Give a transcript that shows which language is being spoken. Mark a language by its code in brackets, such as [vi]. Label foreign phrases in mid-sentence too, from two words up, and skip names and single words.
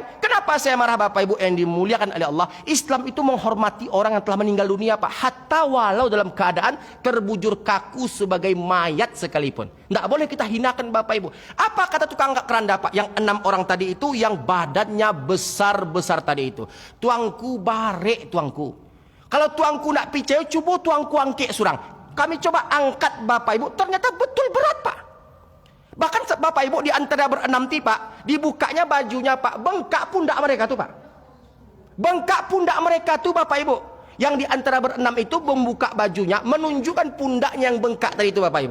[id] Kenapa saya marah Bapak Ibu yang dimuliakan oleh Allah? Islam itu menghormati orang yang telah meninggal dunia Pak. Hatta walau dalam keadaan terbujur kaku sebagai mayat sekalipun. Tidak boleh kita hinakan Bapak Ibu. Apa kata tukang angkat keranda Pak? Yang 6 orang tadi itu yang badannya besar-besar tadi itu. [min] Tuangku barek tuangku. Kalau tuangku nak picai, coba tuangku angkek surang. [id] Kami coba angkat Bapak Ibu, ternyata betul berat Pak. Bahkan Bapak Ibu di antara berenam Pak, dibukanya bajunya Pak, bengkak pundak mereka tuh Pak. Bengkak pundak mereka tuh Bapak Ibu. Yang di antara berenam itu membuka bajunya, menunjukkan pundaknya yang bengkak tadi itu Bapak Ibu.